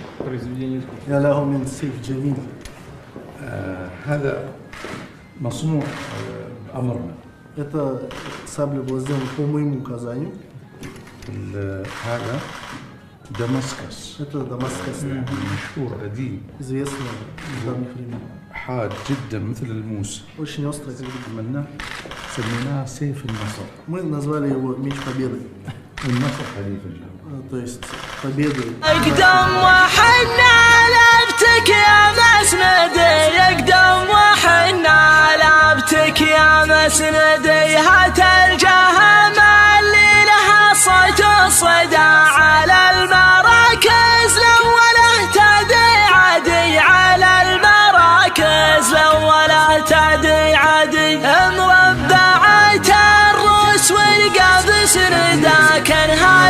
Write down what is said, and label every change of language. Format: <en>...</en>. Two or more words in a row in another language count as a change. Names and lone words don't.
<ar>له من سيف جميل. هذا مصنوع بأمرنا.</ar> <ru>Это сабля была сделана по моему указанию.</ru> <ar>هذا دمسكس.</ar> <ru>Это Дамаскас.</ru> <ar>مشهور قديم.</ar> <ru>Известно в давних времен.</ru> <ar>حاد جدا مثل الموس.</ar> <ru>Очень острый.</ru> <ar>عملنا سميناه سيف النصر.</ar> <ru>Мы назвали его меч победы.</ru> <ar>النصر حليف الجنة.</ar> <ru>То есть победы.</ru> <ar>اقدم وحنا لابتك يا مسندي، اقدم وحنا لابتك يا مسندي، هات الجهم اللي لها صوت الصدى على المراكز الاولى تدي عدي، على المراكز الاولى تدي عدي، مربعة الروس والقبس رداك</ar>